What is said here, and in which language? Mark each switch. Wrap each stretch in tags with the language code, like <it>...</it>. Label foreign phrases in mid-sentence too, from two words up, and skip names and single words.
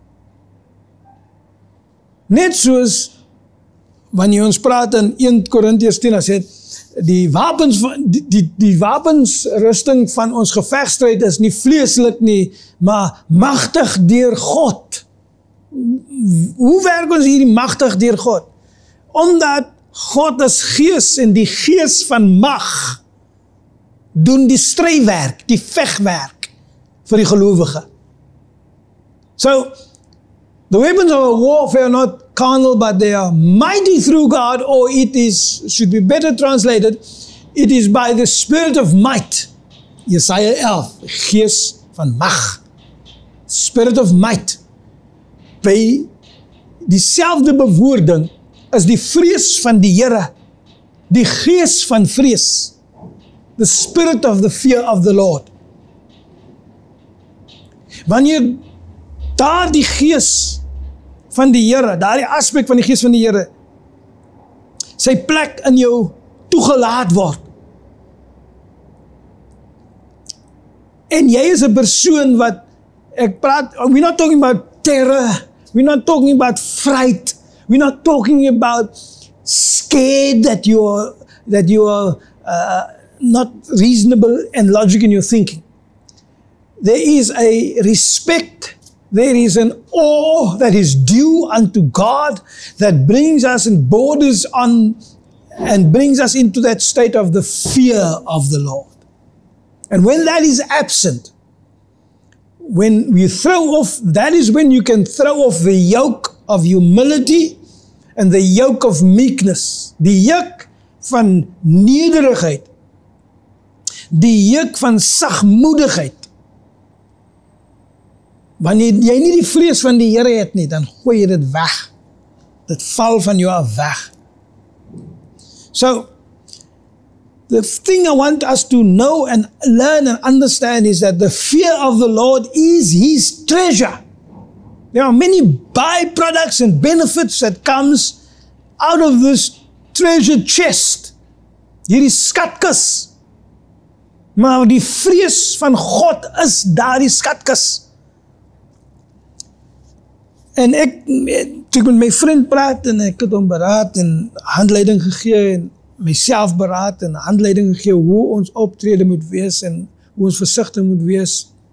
<af>Net soos wanneer ons praat in 1 Korintiërs 10, sê die wapensrusting van ons gevegstryd is nie vleeslik nie, maar magtig deur God. Hoe werk ons hierdie magtig deur God? Omdat God is Gees en die Gees van mag doen die strywerk, die vegwerk vir die gelowige.</af> <en>So, the weapons of warfare are not carnal, but they are mighty through God, or should be better translated, it is by the Spirit of might.</en> <af>Jesaja 11, Gees van mag.</af> <en>Spirit of might.</en> <af>By dieselfde bewoording is die vrees van die Here, die Gees van vrees,</af> <en>the Spirit of the fear of the Lord.</en> <af>Wanneer daar die Gees van die Here, daardie aspek van die Gees van die Here, sy plek in jou toegelaat word, en jy is 'n persoon wat,</af> <en>we're not talking about terror, we're not talking about fright, we're not talking about scared that you are not reasonable and logic in your thinking. There is a respect, there is an awe that is due unto God that brings us and borders on and brings us into that state of the fear of the Lord. And when that is absent, when we throw off, that is when you can throw off the yoke of humility and the yoke of meekness,</en> <af>die juk van nederigheid, die juk van sagmoedigheid, Wanneer jy nie die vrees van die Here het nie, dan gooi jy dit weg. Dit val van jou af weg.</af> <en>So, the thing I want us to know and learn and understand is that the fear of the Lord is His treasure. There are many byproducts and benefits that comes out of this treasure chest.</en> <af>Hierdie skatkis. Maar die vrees van God is daardie skatkis. En toe ek met my vriend praat en ek het hom beraad en handleiding gegee en myself beraad en handleiding gegee hoe ons optrede moet wees en hoe ons versigtig moet wees.</af>